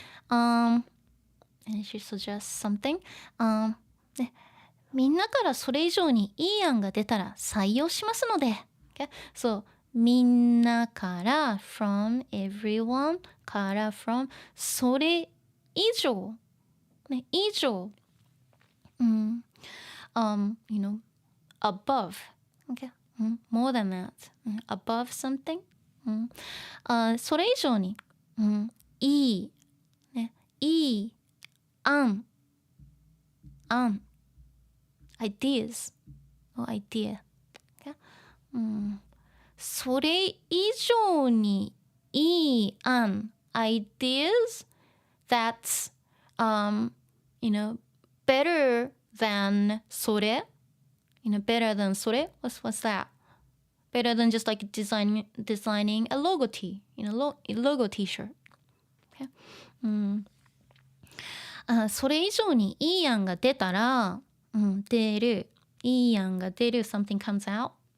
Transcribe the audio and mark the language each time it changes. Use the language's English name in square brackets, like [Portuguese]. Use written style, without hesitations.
[English] And she suggests something. [Japanese] みんなからそれ以上にいい案が出たら採用しますので。 [English] Okay? [Japanese] So, みんなから [English] from everyone [Japanese] から from それ以上、ね、以上。 [English] you know, above. Okay? More than that. Above something. [Japanese] それ以上に、いい、ね、いい、 [English] an, ideas, or idea. Okay? [Japanese] それ以上にいい、 [English] ideas that's, you know, better than それ. You know, better than [Japanese] それ? [English] What's that? Better than just like designing a logo tee, you know, logo t-shirt. Okay? [Japanese] それ以上にいい案が出たら、出る、いい案が出る、 [English] something comes out.